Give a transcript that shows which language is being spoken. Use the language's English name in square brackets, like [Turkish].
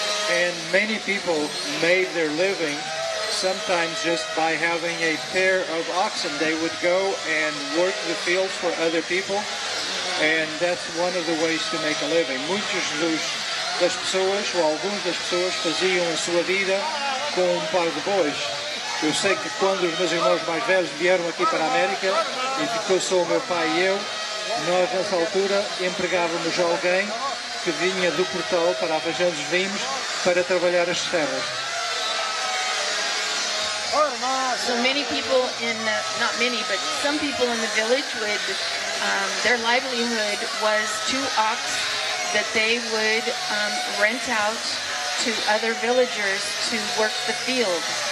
[English] And many people made their living sometimes just by having a pair of oxen. They would go and work the fields for other people, and that's one of the ways to make a living. [Portuguese] Das pessoas, ou algumas das pessoas, faziam a sua vida com um par de bois. Eu sei que quando os meus irmãos mais velhos vieram aqui para a América, e ficou só o meu pai e eu, nós nessa altura empregávamos alguém que vinha do portal para a região dos vinhos para trabalhar as terras. [English] So many people not many, but some people in the village would, their livelihood was 2 ox that they would rent out to other villagers to work the field.